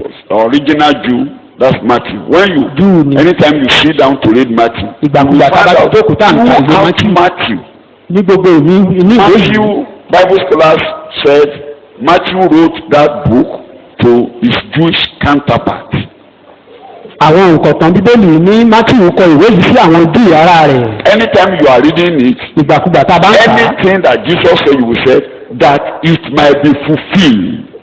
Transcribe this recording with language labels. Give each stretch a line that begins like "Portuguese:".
English: original Jew. That's Matthew. When you
Yoruba: Júù ni.
English: anytime you sit down to read Matthew,
Yoruba: Ìgbàkúgbà tá a bá ti jókòó tá à ń ka ìwé Matthew.
English: Matthew.
Yoruba: Ní gbogbo inú ìwé yìí.
English: Matthew, Bible scholars said Matthew wrote that book to his Jewish counterpart.
Yoruba: Àwọn nǹkan Bíbélì ní Matthew kọ ìwé yìí sí àwọn Júù ara rẹ̀.
English: Anytime you are reading it,
Yoruba: Ìgbàkúgbà tá a bá ń kà á.
English: anything that Jesus said, you will say that it might be fulfilled.